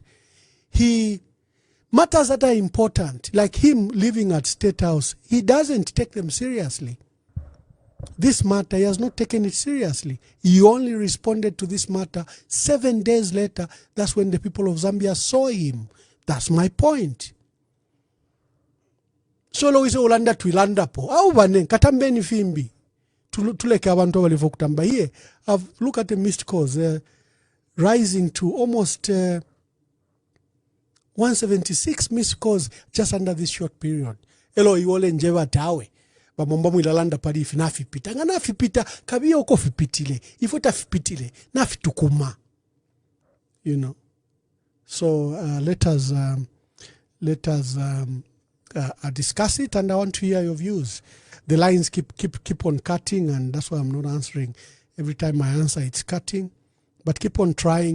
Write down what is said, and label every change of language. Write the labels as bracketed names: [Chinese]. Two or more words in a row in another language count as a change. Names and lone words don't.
[English] Matters that are important, like him living at State House, he doesn't take them seriously. This matter, he has not taken it seriously. He only responded to this matter 7 days later. That's when the people of Zambia saw him. That's my point. [Bemba] Solo ise ulanda tuilanda po. Au bane katambeni fimbi. Tuleke abantu abalivo kutamba here. [English] Look at the missed calls rising to almost 176 missed calls just under this short period. [Bemba] Elo iwole njeva tawe. Bamomba mwilalanda pari ifi nafipita. Nga nafipita kabiya uko fipitile. Ifota fipitile. Nafitukuma. [English] You know. So let us discuss it, and I want to hear your views. The lines keep on cutting, and that's why I'm not answering. Every time I answer, it's cutting. But keep on trying.